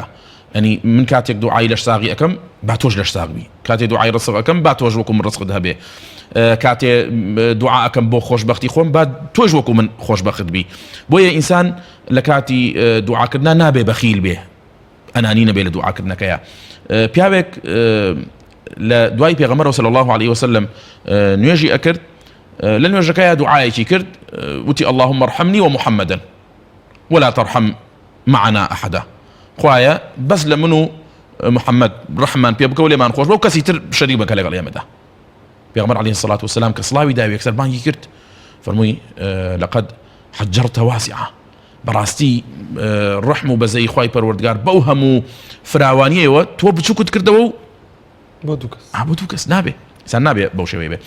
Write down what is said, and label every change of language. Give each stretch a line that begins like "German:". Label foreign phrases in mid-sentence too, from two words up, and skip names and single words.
Central Kurdish: ینی من کاتێک دوعای لەش ساغی ئەەکەم با تۆش لەش ساغبی، کاتێک دوعای ڕزق ئەەکەم با تۆش وەکو من ڕزقت هەبێ، کاتێ دوعا ئەەکەم بۆ خۆشبەختی خۆم با تۆش وەکو من خۆشبەخت بی. بۆیە ئینسان لە کاتی دوعاکردنا نابێ بەخیل بێ، ئەنانی نەبێ لە دوعاکردنەکەیە. پیاوێک لە دوای پێغەمبەر
Arabic: صلی الله علیه وسلم
Central Kurdish: نوێژی ئەکرد، لە نوێژەکەیە دوعایەکی کرد، وتی
Arabic: اللهم ارحمني ومحمدا ولا ترحم معنا أحدا.
Central Kurdish: خوایە بەس لە من و محەممەد ڕەحمان پێ بکە و لێمان خۆش بە و کەسی تر شەریک بکە لەگەڵ ئێمەدا. پێغەمبەر
Arabic: عەلەیهی السەڵات وسەلام
Central Kurdish: کە سڵاوی داوی یەکسەر بانگی کرد، فەرمووی
Arabic: لەقەد حەجەرتە واسعە،
Central Kurdish: بەڕاستی ڕەحم و بەزەی خوای پەروەردگار بەو هەموو فراوانیەوە تۆ بچووکت کردەوە و بۆ دوو کەس نابێ، ئینسان نابێ بەو شێوەیە بێ.